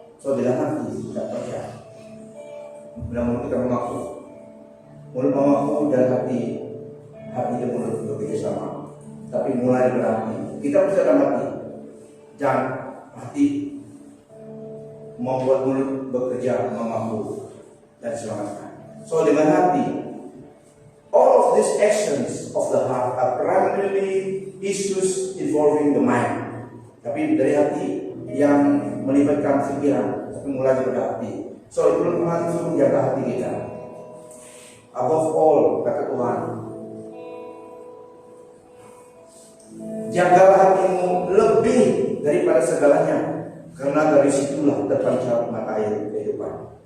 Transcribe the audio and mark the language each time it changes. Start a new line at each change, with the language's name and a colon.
Indonesian: So, dalam hati kita percaya. Dalam mulut kita mengaku. Mulut mengaku dan hati dan mulut bekerja sama. Tapi mulai berarti kita bisa dalam hati. Jangan hati membuat mulut bekerja mengaku dan diselamatkan.
English: So,
Indonesian: dengan hati,
English: all of these actions of the heart are primarily issues involving the mind.
Indonesian: Tapi dari hati yang melibatkan pikiran, tapi mulai dari hati. So, itu Tuhan suruh jaga hati kita.
English: Above all,
Indonesian: kata Tuhan, jagalah hatimu lebih daripada segalanya, karena dari situlah terpancar mata air kehidupan.